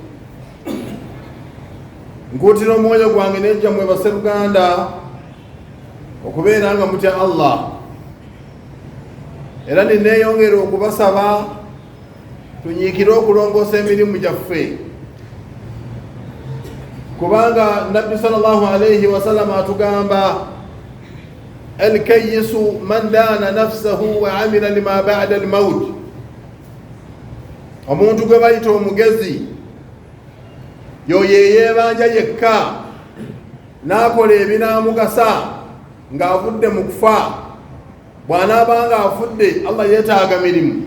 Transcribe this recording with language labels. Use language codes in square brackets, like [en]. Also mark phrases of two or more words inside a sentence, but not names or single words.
[lg] Nkuutira omwoyo gwange n'ejjammwe basseruganda okubeera nga mutya Allah, era neeyongera okubasaba tunyiikire okulongoosa emirimu gyaffe, kubanga Nabbi [ar] صلى الله عليه وسلم [lg] atugamba [ar] الكيس من دان نفسه وعمل لما بعد الموت. [lg] Omuntu gwe bayita omugezi yoyo eyeebanja yekka n'akola ebinaamugasa ng'avudde mu kufa. Bw'anaabanga afudde, Allah yeetaaga mirimu.